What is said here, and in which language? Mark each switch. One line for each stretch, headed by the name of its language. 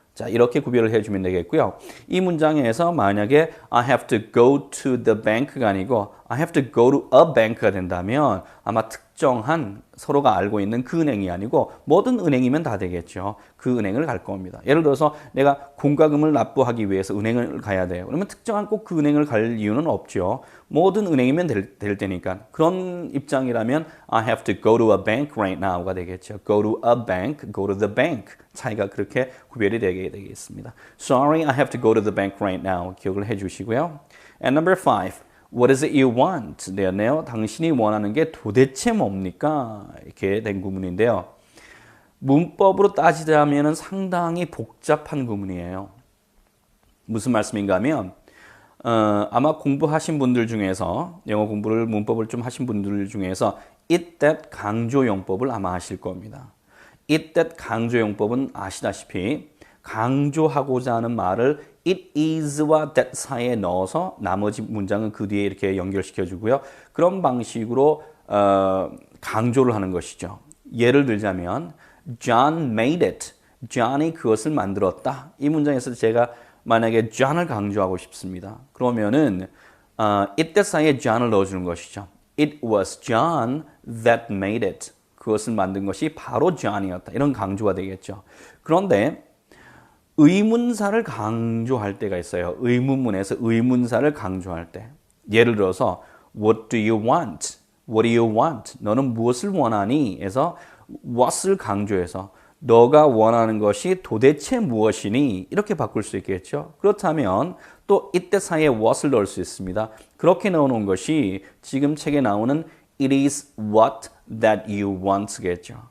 Korean: 자, 이렇게 구별을 해주면 되겠고요. 이 문장에서 만약에
English: I have to go to the bank
Korean: 가 아니고
English: I have to go to a bank
Korean: 가 된다면 아마 특정한 서로가 알고 있는 그 은행이 아니고 모든 은행이면 다 되겠죠. 그 은행을 갈 겁니다. 예를 들어서 내가 공과금을 납부하기 위해서 은행을 가야 돼요. 그러면 특정한 꼭 그 은행을 갈 이유는 없죠. 모든 은행이면 될 테니까.
English: 그런 입장이라면 I have to go to a bank right now가 되겠죠. go to a bank, go to the bank.
Korean: 차이가 그렇게 구별이 되게 되겠습니다.
English: Sorry, I have to go to the bank right now.
Korean: 기억을 해주시고요.
English: And number 5. What is it you want?
Korean: 되었네요. 당신이 원하는 게 도대체 뭡니까? 이렇게 된 구문인데요. 문법으로 따지자면 상당히 복잡한 구문이에요. 무슨 말씀인가 하면 아마 공부하신 분들 중에서 영어 공부를 문법을 좀 하신 분들 중에서 it that 강조용법을 아마 아실 겁니다. it that 강조용법은 아시다시피 강조하고자 하는 말을 it is와 that 사이에 넣어서 나머지 문장은 그 뒤에 이렇게 연결시켜 주고요. 그런 방식으로 강조를 하는 것이죠.
English: 예를 들자면 John made it.
Korean: John이 그것을 만들었다. 이 문장에서 제가 만약에 John을 강조하고 싶습니다. 그러면은 it that 사이에 John을 넣어주는 것이죠.
English: It was John that made it.
Korean: 그것을 만든 것이 바로 John이었다. 이런 강조가 되겠죠. 그런데 의문사를 강조할 때가 있어요. 의문문에서 의문사를 강조할 때.
English: 예를 들어서 What do you want? What do you want?
Korean: 너는 무엇을 원하니? 에서 what을 강조해서 너가 원하는 것이 도대체 무엇이니? 이렇게 바꿀 수 있겠죠. 그렇다면 또 이때 사이에 what을 넣을 수 있습니다. 그렇게 넣어놓은 것이 지금 책에 나오는
English: It is what that you want
Korean: 겠죠.